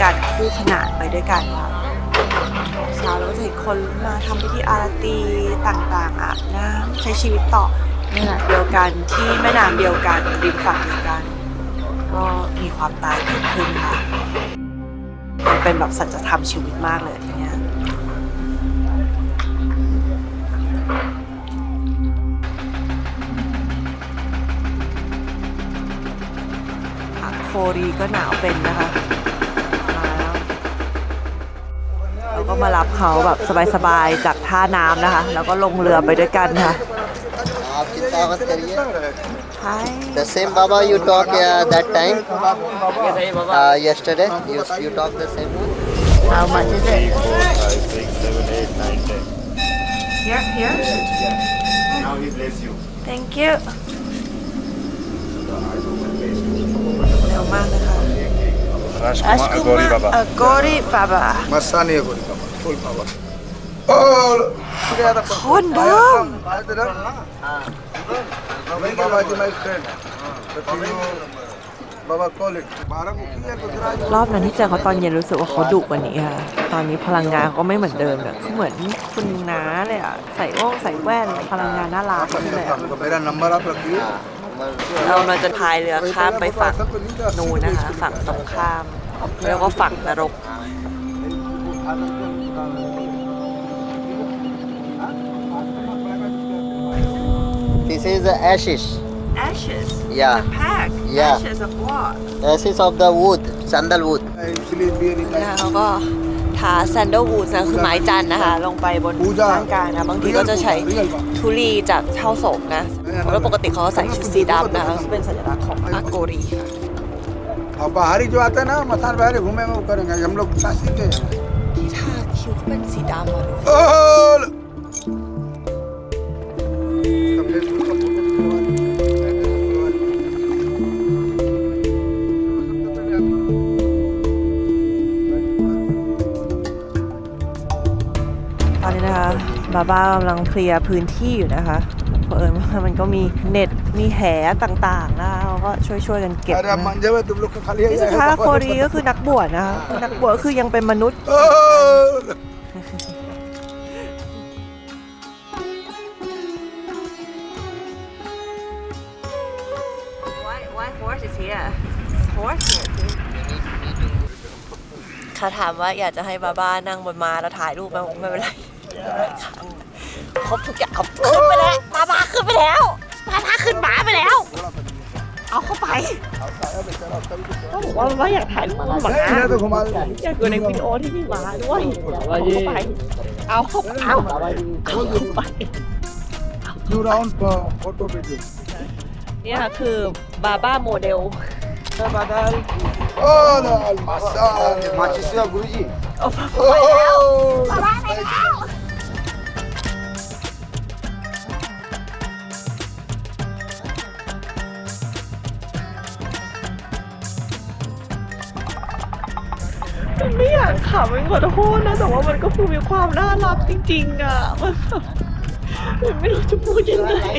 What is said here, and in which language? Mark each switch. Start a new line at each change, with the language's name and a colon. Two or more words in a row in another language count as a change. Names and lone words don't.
Thai: กันคู่ขนานไปด้วยกันค่ะเช้าเราจะเห็นคนมาทำพิธีอาราตีต่างๆอาบน้ำใช้ชีวิตต่อในขณะเดียวกันที่แม่น้ำเดียวกันริมฝั่งเดียวกันก็มีความตายเกิดขึ้นค่ะมันเป็นแบบสัจธรรมชีวิตมากเลยทีเนี้ย ท โครีก็หนาวเป็นนะคะเราก็มารับเขาแบบสบายๆจากท่าน้ำนะคะ แล้วก็ลงเรือไปด้วยกันค่ะ Hi.
English: The same Baba you talk that time yesterday. You talk the same one. How much is it? 5, 6, 7, 8, 9, 10. Here. Now he bless you. Thank you.
Thai: เร็วมากเลยค่ะ
English: Rajkumar Agori Baba. Agori Baba Masani Agori Baba. Full power. Oh,
Thai: คนเดิม
English: Baba is my friend. But you, Baba call it. 12
Hindi: मुखिया गुजरात
Thai: รอบนั้นที่เจอเขาตอนเย็นรู้สึกว่าเขาดุกว่านี้ค่ะ ตอนนี้พลังงานเขาก็ไม่เหมือนเดิมเลยคือเหมือนคุณน้าเลยอ่ะ ใส่แว่นพลังงานน่ารักขึ้นเลยอะ
Hindi: मेरा नंबर आप रखिए.
Thai: เรากำลังจะพายเรือข้ามไปฝั่งนู้นนะคะ ฝั่งตรงข้ามแล้วก็ฝั่งนรก
English: This is the ashes. Ashes Yeah. pack Yeah. Ashes of what Ashes of the wood, sandalwood.
Hindi: इसलिए भी नहीं
Thai: นะคะเขาก็ทา sandalwood นะคือไม้จันทร์นะคะ ลงไปบนร่างกายนะ บางทีก็จะใช้ทุลีจากเช่าศพนะแล้วปกติเขาก็ใส่ชุดสีดำนะคะซึ่งเป็นสัญลักษณ์ของอาโกรีค่ะ
Hindi: अब बाहरी जो आता है ना मसान बाहरी घूमे वो करेंगे हम लोग काशी के
Thai: ที่ทาคิ้วก็เป็นสีดำอ่ะ ओल ตอนนี้นะคะบาบ้ากำลังเคลียร์พื้นที่อยู่นะคะเผอิญว่ามันก็มีเน็ตมีแหต่างๆนะคะเขาก็ช่วยกันเก็บ
Hindi: अरे
Thai: นะ
Hindi: अब मंजे में तुम लोग का खाली है
Thai: นี่สุดท้ายโครีก็คือนักบวชนะคะนักบวชก็คือยังเป็นมนุษย์ ओल
English: Why horse is here? Horse here too.
Thai: เขาถามว่าอยากจะให้บาบ้านั่งบนม้าแล้วถ่ายรูปไหมไม่เป็นไรครบทุกอย่างเอาขึ้นไปแล้วบาบ้าขึ้นไปแล้วบาบ้าขึ้นม้าไปแล้ว เอาเข้าไปเขาบอกว่าบาบ้าอยากถ่ายรูปกับม้า
Hindi: इधर तो घुमा दो
Thai: อยากอยู่ในวิดีโอที่มีม้าด้วยเอาเข้าไปเอาเข้าไปเอาเข้าไป
English: new round photo video
Thai: เนี่ยคือบาบ้าโมเดล
Hindi: ओल मसान माचिसिया गुरुजी
Thai: เอาไปแล้วบาบ้าไปแล้ว มันไม่อยากขำมันขอโทษนะแต่ว่ามันก็คือมีความน่ารักจริงๆอ่ะมันแบบมันไม่รู้จะพูดยังไง